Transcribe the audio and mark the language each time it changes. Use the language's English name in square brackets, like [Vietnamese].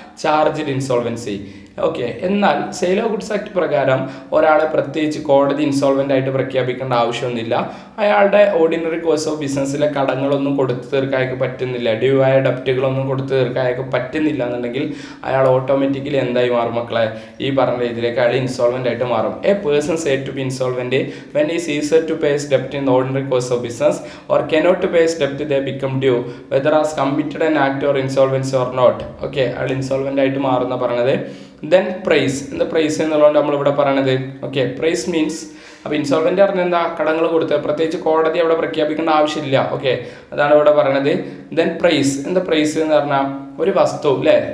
[Malayalam] Charged insolvency. Okay, എന്നാൽ sale of goods act പ്രകാരം ഒരാളെ പ്രത്യേകിച്ച് കോടതി ഇൻസോൾവെന്റ് ആയിട്ട് പ്രഖ്യാപിക്കേണ്ട ആവശ്യമൊന്നുമില്ല. അയാളുടെ ഓർഡിനറി കോഴ്സ് ഓഫ് ബിസിനസ്സിലെ കടങ്ങളൊന്നും കൊടുത്തു തീർക്കാനൊക്കെ പറ്റുന്നില്ല, ഡ്യൂ ആയ ഡെപ്റ്റുകളൊന്നും കൊടുത്തു തീർക്കാനൊക്കെ പറ്റുന്നില്ല എന്നുണ്ടെങ്കിൽ അയാൾ ഓട്ടോമാറ്റിക്കലി എന്തായി മാറും മക്കളെ? ഈ പറഞ്ഞ രീതിയിലേക്ക് അയാൾ ഇൻസോൾവെന്റ് ആയിട്ട് മാറും. [English] A person said to be insolvent when he ceases to pay his debt in the ordinary course of business or cannot to pay his debt, they become due whether has committed an act or insolvency or not. [Malayalam] Okay, അയാൾ insolvent ആയിട്ട് മാറുന്ന പറഞ്ഞത്. Then price. എന്താ price എന്നുള്ളതുകൊണ്ട് നമ്മളിവിടെ പറയണത്? Okay, price means, അപ്പോൾ insolvent പറഞ്ഞാൽ എന്താ? കടങ്ങൾ കൊടുത്ത് പ്രത്യേകിച്ച് കോടതി അവിടെ പ്രഖ്യാപിക്കേണ്ട ആവശ്യമില്ല. ഓക്കെ, അതാണ് ഇവിടെ പറയണത്. Then price. എന്താ പ്രൈസ് എന്ന് പറഞ്ഞാൽ? ഒരു വസ്തു അല്ലേ?